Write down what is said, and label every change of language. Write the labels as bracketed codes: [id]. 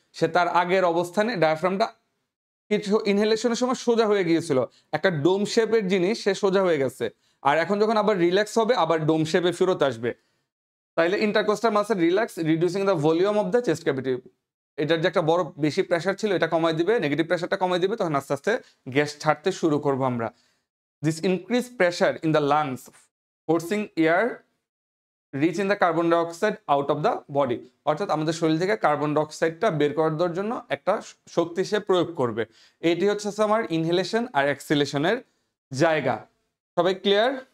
[bn] সে তার আগের অবস্থানে ডায়াফ্রামটা কিছু ইনহেলেশনের সময় সোজা হয়ে গিয়েছিল, একটা ডোম শেপের জিনিস সে সোজা হয়ে গেছে। আর এখন যখন আবার রিল্যাক্স হবে আবার ডোম শেপে ফেরত আসবে। তাইলে [en] Intercostal muscle relax reducing the volume of the chest cavity. [bn] এটার যে একটা বড় বেশি প্রেশার ছিল এটা কমাই দিবে, নেগেটিভ প্রেশারটা কমাই দিবে, তখন আস্তে আস্তে গ্যাস ছাড়তে শুরু করবো আমরা। [en] This increased pressure in the lungs, forcing air reach in the carbon dioxide out of the body. [bn] অর্থাৎ আমাদের শরীর থেকে কার্বন ডাইঅক্সাইডটা বের করার জন্য একটা শক্তি সে প্রয়োগ করবে। এটি হচ্ছে আমার ইনহেলেশন আর এক্সহেলেশনের জায়গা। সবাই ক্লিয়ার?